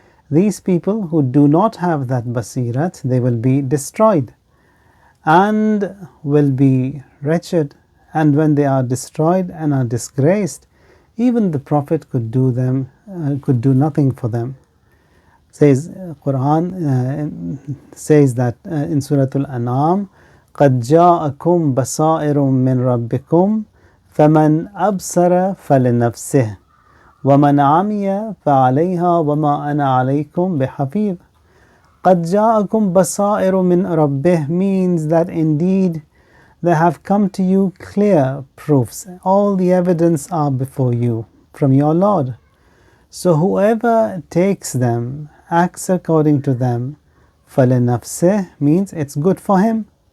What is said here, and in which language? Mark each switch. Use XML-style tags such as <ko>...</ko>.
<en>These people who do not have that basirat, they will be destroyed and will be wretched. And when they are destroyed and are disgraced, even the Prophet could do nothing for them. Says Quran says that in Surah Al-An'am,</en> <ar>قد جاءكم بصائر من ربكم فمن أبصر فلنفسه ومن عمي فعليها وما أنا عليكم بحفيظ. قد جاءكم بصائر من ربه</ar> <en>means that indeed there have come to you clear proofs. All the evidence are before you from your Lord. So whoever takes them, acts according to them, فلنفسه means it's good for him.</en>